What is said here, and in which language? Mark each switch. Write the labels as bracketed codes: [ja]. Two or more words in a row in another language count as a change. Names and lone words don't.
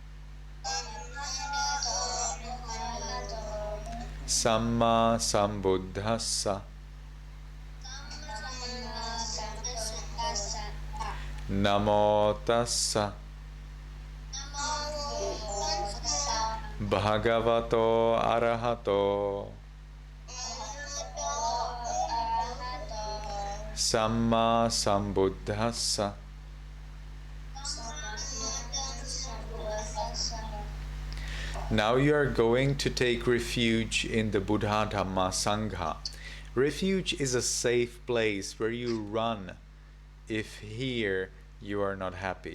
[pi] Samma sambuddhassa Namo tassa Bhagavato arahato Samma sambuddhassa. [en] Now you are going to take refuge in the Buddha Dhamma Sangha. Refuge is a safe place where you run if here you are not happy.